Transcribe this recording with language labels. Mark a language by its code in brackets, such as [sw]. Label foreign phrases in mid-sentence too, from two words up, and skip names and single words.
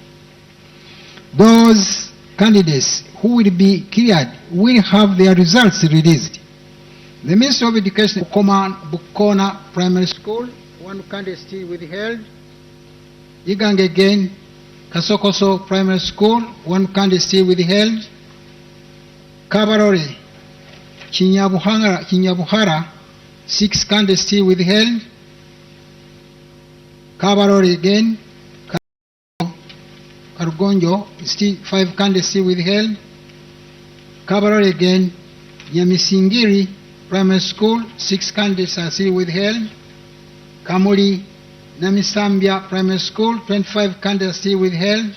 [en] Those candidates who will be cleared will have their results released. The Minister of Education, Bukona Primary School, one candidate still withheld. Igang again, Kasokoso Primary School, one candidate still withheld. Kabarore, Kinyabuhara, 6 candidates still withheld. Kabarore again, Karugonjo, still 5 candidates still withheld. Kabarore again, Nyamisingiri Primary School, 6 candidates are still withheld. Kamuli Namisambia Primary School, 25 candidates still withheld.